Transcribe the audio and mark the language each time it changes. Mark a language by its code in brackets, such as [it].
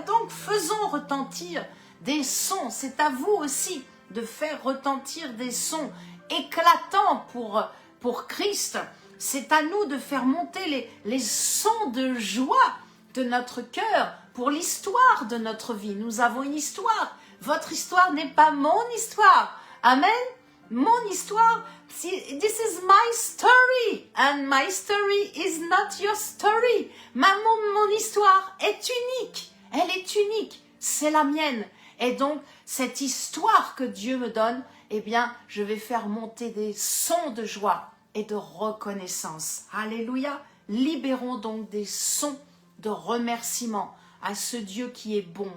[fr] Donc, faisons retentir des sons. C'est à vous aussi de faire retentir des sons éclatants pour Christ. C'est à nous de faire monter les sons de joie de notre cœur pour l'histoire de notre vie. Nous avons une histoire. Votre histoire n'est pas mon histoire. Amen. Mon histoire, [en] this is my story, and my story is not your story. [fr] Mon histoire est unique, elle est unique, c'est la mienne. Et donc, cette histoire que Dieu me donne, eh bien, je vais faire monter des sons de joie et de reconnaissance. Alléluia. Libérons donc des sons de remerciement à ce Dieu qui est bon.